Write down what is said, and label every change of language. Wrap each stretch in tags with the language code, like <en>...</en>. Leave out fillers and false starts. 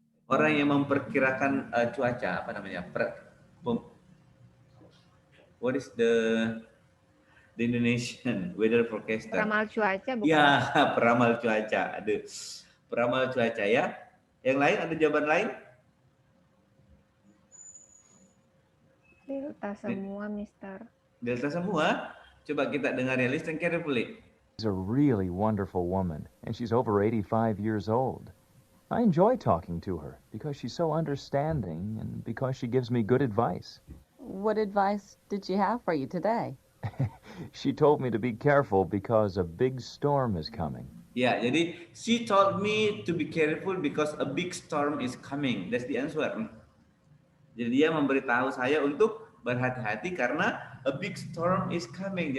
<id>Orang yang memperkirakan cuaca, apa namanya?</id> <en>What is the Indonesian weather forecaster?</en> <id>Peramal cuaca bukan? Ya, peramal cuaca. Aduh. Peramal cuaca ya. Yang lain ada jawaban lain? Delta semua, Mister. Delta semua. Coba kita dengar ya,</id> <en>listen carefully. She's a really wonderful woman, and she's over 85 years old. I enjoy talking to her because she's so understanding and because she gives me good advice. What advice did she have for you today? She told me to be careful because a big storm is coming.</en> <id>Ya, jadi</id> <en>she told me to be careful because a big storm is coming. That's the answer.</en> <id>Jadi dia memberitahu saya untuk berhati-hati karena</id> <en>a big storm is coming.</en>